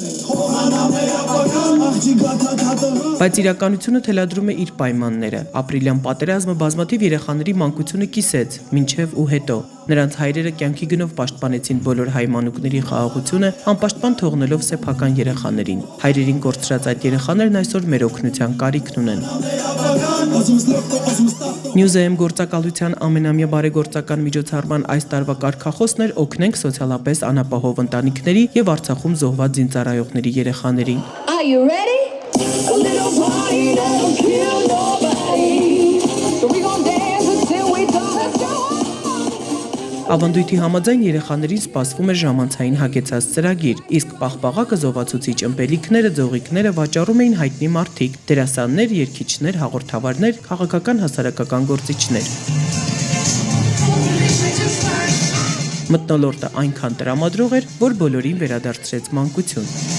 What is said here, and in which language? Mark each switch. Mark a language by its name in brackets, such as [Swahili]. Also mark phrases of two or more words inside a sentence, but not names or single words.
[Armenian] Բայց իրականությունը թելադրում է իր պայմանները։ Ապրիլյան պատերազմը բազմաթիվ երեխաների մանկությունը կիսեց, մինչև ու հետո։ Նրանց հայրերը կյանքի գնով պաշտպանեցին բոլոր հայ մանուկների խաղաղությունը, անպաշտպան թողնելով սեփական երեխաներին։ Հայրերին կորցրած այդ երեխաներն այսօր մեր օգնության կարիքն ունեն։ Newsem գործակալության ամենամյա բարեգործական միջոցառման այս տարվա կարգախոսն էր օգնենք սոցիալապես անապահով ընտանիքների եւ Արցախում զոհված զինծառայողների երեխաներին։ [English] Are you ready? A little party that'll kill nobody. So we gon' dance until we touch your [Armenian] Ավանդույթի համաձայն երեխաներին սպասվում է ժամանցային հագեցած ծրագիր, իսկ պաղպաղակը զովացուցիչ ըմպելիքները, ձողիկները վաճառում էին հայտնի մարդիկ, դերասաններ, երգիչներ, հաղորդավարներ, քաղաքական հասարակական գործիչներ։ Մթնոլորտը այնքան տրամադրող էր, որ բոլորին վերադարձրեց մանկություն։